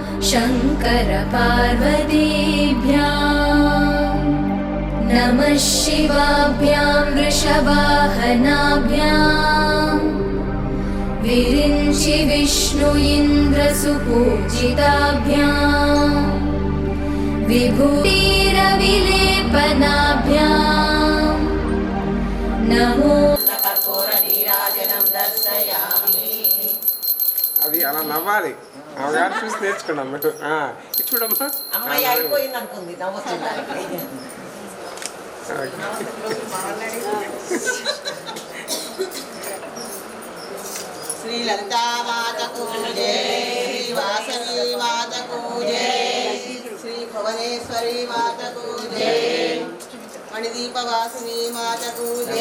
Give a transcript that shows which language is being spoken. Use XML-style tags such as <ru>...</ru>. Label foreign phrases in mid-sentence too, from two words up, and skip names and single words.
<sa>शङ्करपार्वतीभ्याम् नमः शिवाभ्यां वृषवाहनाभ्याम् विरिञ्चि विष्णु इन्द्रसुपूजिताभ्याम् विभूतिरविलेपनाभ्याम् नमो कर्पूर नीराजनं दर्शयामि</sa> <te>అది అలా నవ్వాలి అమ్మగారు చూసి నేర్చుకున్నాం మీరు ఇది చూడమ్మా అమ్మాయి అయిపోయింది అనుకుంది నవ్వుతుందానికి శ్రీ లలితా మాతకు జై, శ్రీ వాసవి మాతకు జై, శ్రీ భువనేశ్వరి మాతకు జై, మణిదీపవాసిని మాతకు జై.</te>